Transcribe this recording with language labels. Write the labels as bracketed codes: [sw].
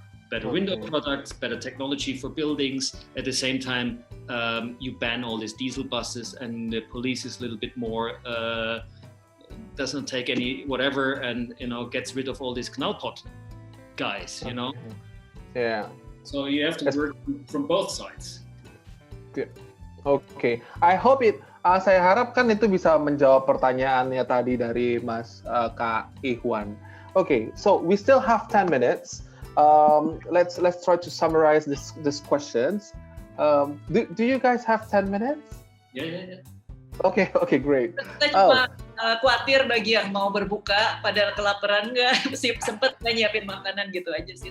[en] Better window products, better technology for buildings. At the same time, you ban all these diesel buses, and the police is a little bit more, doesn't take any whatever, and gets rid of all these knallpot guys, Yeah. So you have to work from both sides. Good. Okay. I hope [id] saya harapkan itu bisa menjawab pertanyaannya tadi dari Mas Kak Ikhwan. [en] Okay, so we still have 10 minutes. Let's try to summarize these questions. Do you guys have 10 minutes? Yeah. Okay, great. [id] Kita cuma khawatir bagi yang mau berbuka, padahal kelaparan nggak sempet nggak nyiapin makanan gitu aja sih.